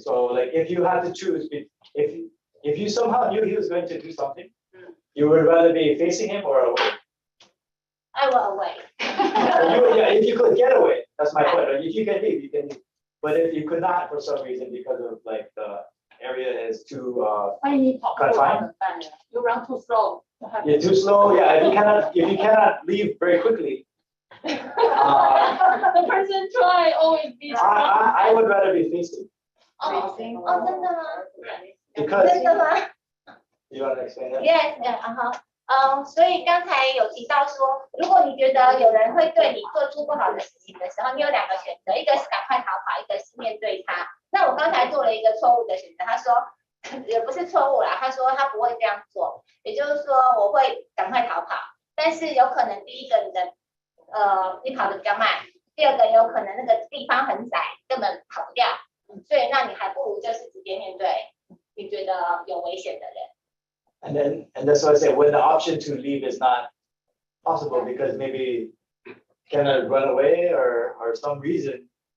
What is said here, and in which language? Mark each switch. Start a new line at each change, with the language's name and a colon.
English: So like, if you had to choose, if you somehow knew he was going to do something, you would rather be facing him or away. I will away. Yeah, if you could get away, That's my point. Like, if you can leave, you can leave. But if you could not for some reason because of like the area is too
Chinese: 万一你跑不过他怎么办呢？
English: You run too slow. you're too slow. Yeah, if you cannot leave very quickly, The person try always be strong. I would rather be facing
Chinese: 哦，真的吗？
English: because
Chinese: 真的吗？
English: you want to explain that?
Chinese: Yes，所以刚才有提到说，如果你觉得有人会对你做出不好的事情的时候，你有两个选择，一个是赶快逃跑，一个是面对他。那我刚才做了一个错误的选择，他说也不是错误啦，他说他不会这样做，也就是说我会赶快逃跑，但是有可能第一个你跑得比较慢，第二个有可能那个地方很窄，根本跑不掉，所以那你还不如就是直接面对你觉得有危险的人。
English: And that's why I say when the option to leave is not possible because maybe cannot run away or some reason.